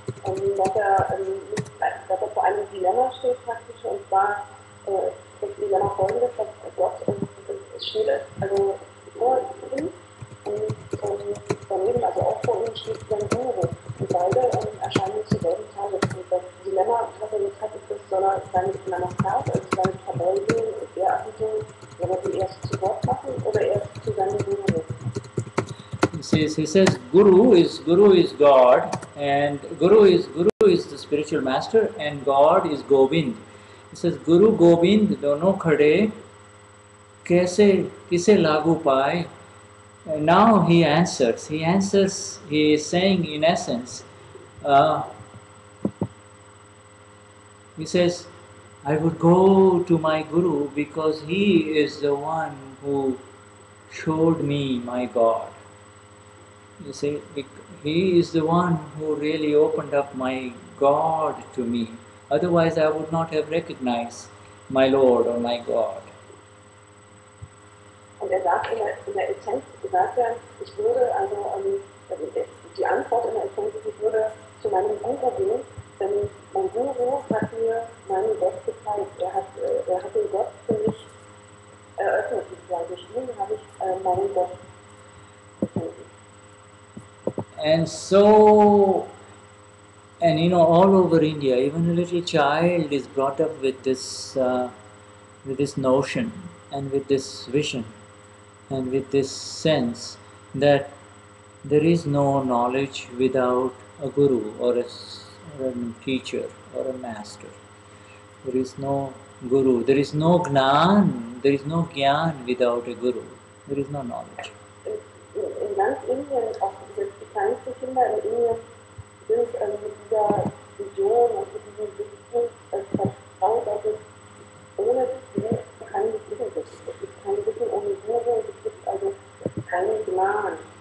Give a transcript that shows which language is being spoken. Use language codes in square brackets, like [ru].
[de] Kabir sagt also, dass vor einem Dilemma steht praktisch, und zwar das Dilemma folgendes, dass Gott steht, also vor ihm und daneben, also auch vor ihm steht sein Guru, und beide erscheinen zur selben Zeit. Und das Dilemma, was er jetzt hat, ist, soll er seine Namaskar, also seine Verbeugung, Ehrerbietung, soll er sie erst zu Gott machen oder erst zu seinem Guru? [en] He says Guru is God, and Guru is the spiritual master, and God is Gobind. He says [hi] Guru Gobind dono khade kaise kise lagu paaye. [en] Now he answers. He is saying in essence, he says, I would go to my Guru because he is the one who showed me my God. You see, he is the one who really opened up my God to me. Otherwise, I would not have recognized my Lord or my God. [de] Und sagt in der Essenz, sagt ich würde, also die Antwort in der Essenz ist, ich würde zu meinem Guru gehen, denn mein Guru hat mir meinen Gott gezeigt. Er hat den Gott für mich eröffnet. Durch ihn habe ich meinen Gott gefunden. [en] And all over India, even a little child is brought up with this notion and with this vision and with this sense that there is no knowledge without a guru or a teacher or a master. There is no guru, there is no Gnan, there is no Gnan without a guru. There is no knowledge. [de] In ganz Indien, auch die kleinsten Kinder in Indien, sind mit dieser Vision und mit diesem Wissen vertraut, dass es ohne Wissen kein Wissen gibt. Es gibt kein Wissen ohne Guru, es gibt also keinen Gnan.